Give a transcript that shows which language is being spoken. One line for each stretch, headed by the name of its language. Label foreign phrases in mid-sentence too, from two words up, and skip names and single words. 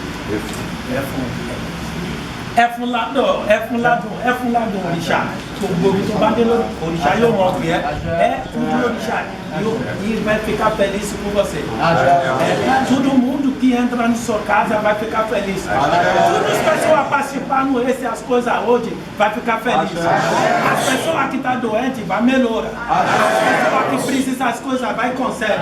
Yoruba: Ẹfun ládùn òrìṣà gbogbo omi tó bá dé lórí òrìṣà yóò mọ ọgbẹ
Portuguese: tudo òrìṣà e vai ficar feliz com você. Todo mundo que entra na sua casa vai ficar feliz. Todas as pessoas participando dessas coisas hoje vai ficar feliz. As pessoas que estão doentes vai melhorar. As pessoas que precisam das coisas vai conseguir.